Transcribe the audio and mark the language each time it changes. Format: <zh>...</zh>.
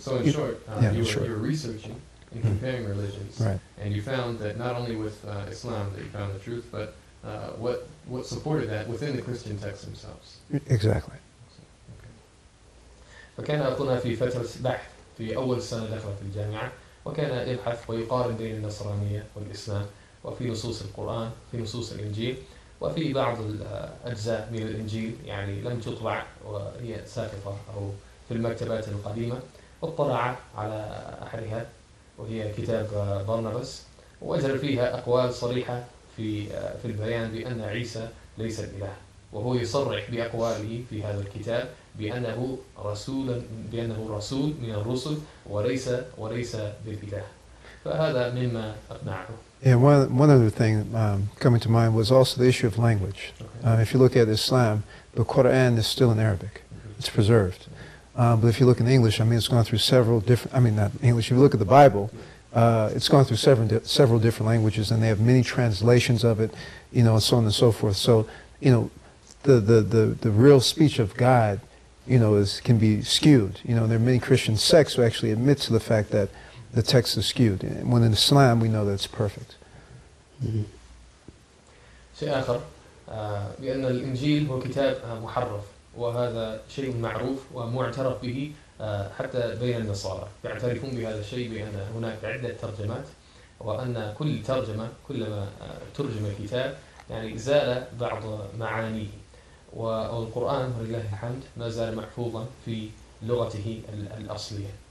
<en>so in short, you were researching and comparing religions, right. And you found that not only with Islam that you found the truth, but what supported that within the Christian texts themselves. Exactly.</en> <ar>فكان أخونا في فترة بحث في أول سنة دخل في الجامعة، وكان يبحث ويقارن بين النصرانية والإسلام، وفي نصوص القرآن، في نصوص الإنجيل، وفي بعض الأجزاء من الإنجيل يعني لم تطبع وهي ساقطة أو في المكتبات القديمة. اطلع على أحدها وهي كتاب برنابس، ووجد فيها أقوال صريحة في البيان بأن عيسى ليس الإله، وهو يصرح بأقواله في هذا الكتاب بأنه رسول من الرسل وليس بالإله. فهذا مما أقنعه.</ar> <en>Yeah, one other thing coming to mind was also the issue of language. If you look at Islam, the Quran is still in Arabic. It's preserved. But if you look in English, it's gone through several different, not English, if you look at the Bible, it's gone through several different languages, and they have many translations of it, and so on and so forth. So, the real speech of God, can be skewed. There are many Christian sects who actually admit to the fact that the text is skewed. And when in Islam, we know that it's perfect.</en> <ar>شيء آخر بأن الإنجيل هو كتاب محرف، وهذا شيء معروف ومعترف به حتى بين النصارى، يعترفون بهذا الشيء بأن هناك عدة ترجمات، وأن كل ترجمة كلما ترجم الكتاب يعني زال بعض معانيه، والقرآن ولله الحمد ما زال محفوظا في لغته الأصلية.</ar>